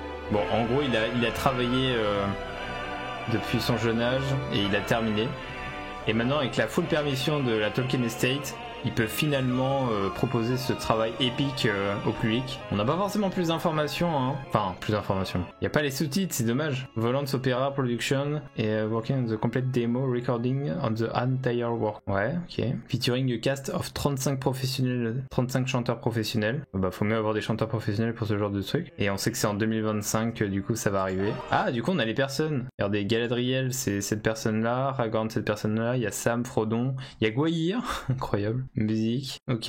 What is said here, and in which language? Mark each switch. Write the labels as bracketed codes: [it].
[fr] Bon, en gros, il a travaillé depuis son jeune âge et il a terminé. Et maintenant, avec la [en] full permission [fr] de la Tolkien Estate, il peut finalement proposer ce travail épique au public. On n'a pas forcément plus d'informations, hein. Enfin, plus d'informations. Il n'y a pas les sous-titres, c'est dommage. [en] Volants Opera Production et working on the complete demo recording on the entire work. [fr] Ouais, ok. [en] Featuring a cast of [fr] 35 professionnels, 35 chanteurs professionnels. Bah, faut mieux avoir des chanteurs professionnels pour ce genre de truc. Et on sait que c'est en 2025 que du coup ça va arriver. Ah, du coup on a les personnes. Regardez, Galadriel, c'est cette personne-là. Ragorn, cette personne-là. Il y a Sam, Frodon. Il y a Gwaihir. Incroyable. Musique. Ok.